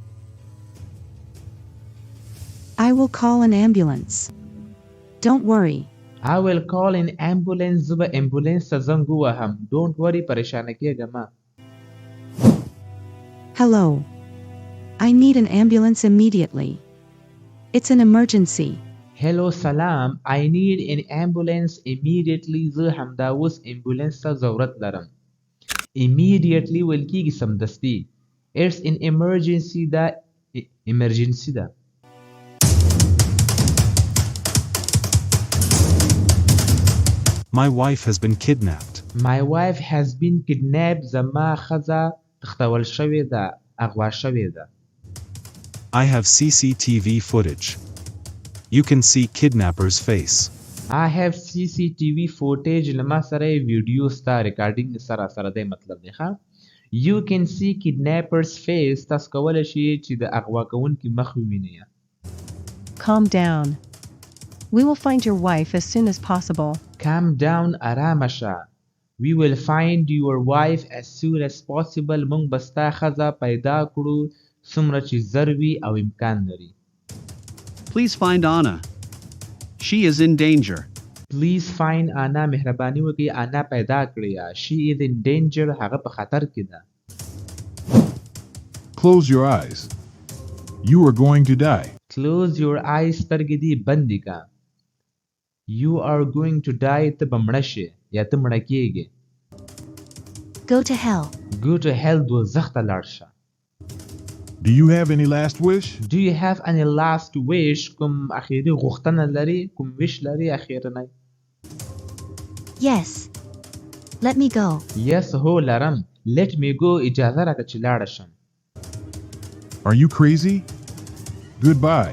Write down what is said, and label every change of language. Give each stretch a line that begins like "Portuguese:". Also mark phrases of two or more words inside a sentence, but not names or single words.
English: I will call an ambulance. Don't worry. I will call an ambulance.
Pashto: زه به امبولانس ته زنګ ووهم.
English: Don't worry
Pashto: پریشانه کېږه مه.
English: Hello. I need an ambulance immediately. It's an emergency.
Pashto: hello سلام
English: I need an ambulance immediately
Pashto: زه همدا اوس امبولانس ته ضرورت لرم immediately ویل کیږي سمدستي
English: it's an emergency
Pashto: دا emergency ده
English: My wife has been kidnapped. My wife has been kidnapped
Pashto: زما ښځه تښتول شوې ده اغوا شوې ده
English: I have CCTV footage. You can see kidnapper's face. I have CCTV footage
Pashto: لما سره ویډیو ستا ریکارډینګ سره دی مطلب دی ښه
English: You can see kidnapper's face
Pashto: تاسو کولی شئ چې د اغوا کوونکي مخ ووینئ
English: Calm down. We will find your wife as soon as possible. Calm down
Pashto: آرامه شه
English: We will find your wife as soon as possible
Pashto: موږ به ستا ښځه پیدا کړو څومره چې زر وي او امکان لري
English: Please find Anna. She is in danger. Please find Anna
Pashto: مهرباني وکړئ انا پیدا کړئ
English: She is in danger
Pashto: هغه په خطر کې ده
English: Close your eyes. You are going to die. Close your eyes
Pashto: سترګې دې بندې کا
English: You are going to die
Pashto: ته به مړه شې یا ته مړه کېږې
English: Go to hell. Go to hell
Pashto: دوزخ ته لاړ شه
English: Do you have any last wish? Do you have any last wish
Pashto: کوم اخیری غوښتنه لري کوم ویش لري اخیرنی
English: Yes. Let me go.
Pashto: Yes هو لرم
English: Let me go
Pashto: اجازه راکړه چې لاړه شم
English: Are you crazy? Goodbye.